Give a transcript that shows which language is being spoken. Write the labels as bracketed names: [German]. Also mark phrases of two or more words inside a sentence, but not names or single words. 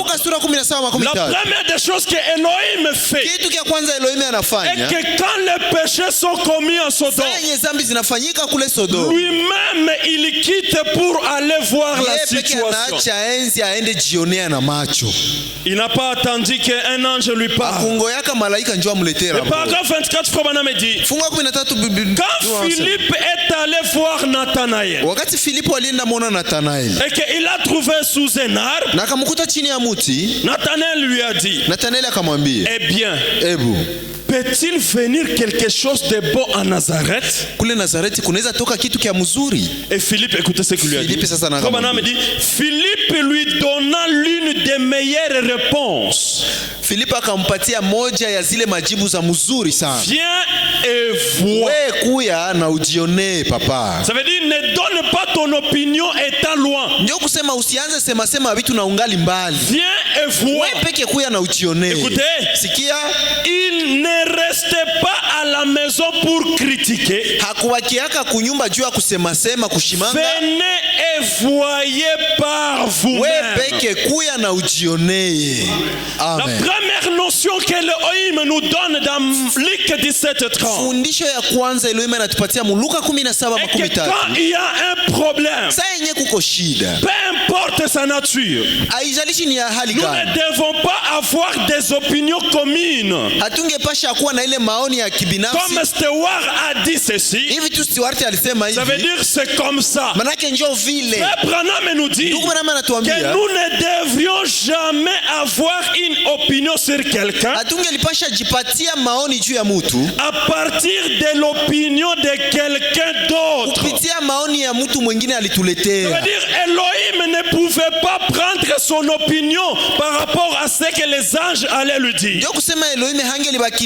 [French] La première des choses que Elohim fait est que quand les péchés sont commis en Sodome, lui-même il quitte pour aller voir la situation. Il n'a pas attendu attendit qu'un ange lui parle. [Swahili] akungoyaka malaika njoo amletee [French] Le rapport. paragraphe 24, Frère Branham dit, [Swahili] Fungu wa 13 [French] quand Philippe est allé voir Nathanaël [Swahili] wakati Filipo alienda muona Nathanaeli [French] et qu'il a trouvé sous un arbre, [Swahili] na akamkuta chini ya muti, [French] Nathanaël lui a dit, [Swahili] Nathanaeli akamwambia, [French] eh bien, [Swahili] ebu [French] peut-il venir quelque chose de beau à Nazareth? [Swahili] kule Nazareti kunaweza toka kitu kia mzuri? [French] Et Philippe, écoutez ce qu'il lui a dit. Philippe [Swahili] sasa na [French] Frère Branham dit, Philippe lui donna l'une des meilleures réponses. [Swahili] Filipo akampatia moja ya zile majibu za mzuri sana. [French] Viens et vois. [Swahili] We kuya na ujionee papa. [French] Ça veut dire, ne donne pas ton opinion étant loin. [Swahili] Ndio kusema usianze sema vitu na ungali mbali. [French] Viens et vois. [Swahili] We peke kuya na ujionee. [French] Écoutez, [Swahili] sikia, [French] il ne restait pas à la maison pour critiquer. [Swahili] hakuwakiaka kunyumba juu ya kusema kushimanga. [French] Venez et voyez par vous-même. [Swahili] We peke kuya na ujionee. Amen. [French] La première notion que Elohim nous donne dans Luc 17:30. [Swahili] Fundisho ya kwanza Elohim anatupatia mu Luka 17:13. [French] Et que quand il y a un problème, [Swahili] Sasa yenye kuko shida, [French] peu importe sa nature, [Swahili] haijalishi ni ya hali [French] nous [Swahili] gani, [French] ne devons pas avoir des opinions communes. [Swahili] hatungepasha kuwa na ile maoni ya kibinafsi. [French] Comme Stewart a dit ceci, [Swahili] Hivi tu Stewart alisema [French] ça veut [Swahili] hivi, [French] dire c'est comme ça. [Swahili] manake njoo vile. [French] Frère Branham nous dit [Swahili] Ndugu Branham [French] que [Swahili] anatuambia [French] nous ne devrions jamais avoir une opinion sur quelqu'un [Swahili] hatungelipasha jipatia maoni juu ya mtu [French] à partir de l'opinion de quelqu'un d'autre. [Swahili] kupitia maoni ya mtu mwingine [French] Ça [Swahili] alituletea. [French] veut dire Elohim ne pouvait pas prendre son opinion par rapport à ce que les anges allaient lui dire. [Swahili] Ndio kusema Elohim hangelibaki